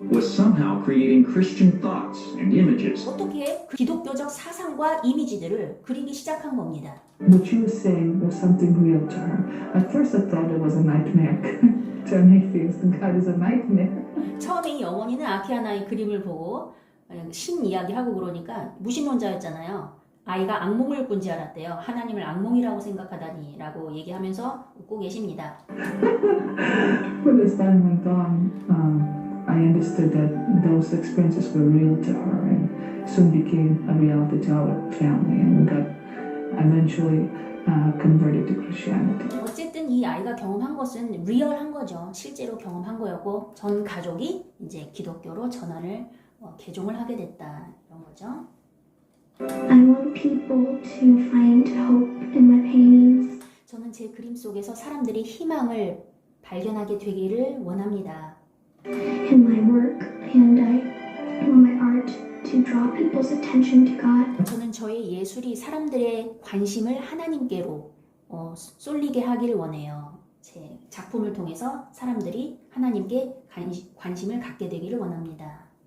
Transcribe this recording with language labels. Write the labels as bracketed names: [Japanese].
[English] was somehow creating Christian thoughts and images. [Korean] 어떻게 그 기독교적 사상과 이미지들을 그리기 시작한 겁니다. [English] What she was saying was something real to her. At first I thought it was a nightmare. To an atheist, God is a nightmare. [Korean] 처음에 이 어머니는 아키아나의 그림을 보고 신 이야기하고 그러니까 무신론자였잖아요. 아이가 악몽을 꾼 지 알았대요. 하나님을 악몽이라고 생각하다니 라고 얘기하면서 웃고 계십니다. [English] When as time went on, I understood that those experiences were real to her and soon became a reality to our family, and we got eventually converted to Christianity. [Korean] 어쨌든 이 아이가 경험한 것은 리얼한 거죠. 실제로 경험한 거였고 전 가족이 이제 기독교로 전환을 개종을 하게 됐다 이런 거죠. [English] I want people to find hope in my paintings. [Korean] 저는 제 그림 속에서 사람들이 희망을 발견하게 되기를 원합니다. [English] In my work, and I want my art to draw people's attention to God. [Korean] 저는 저의 예술이 사람들의 관심을 하나님께로 쏠리게 하기를 원해요. 제 작품을 통해서 사람들이 하나님께 관심을 갖게 되기를 원합니다.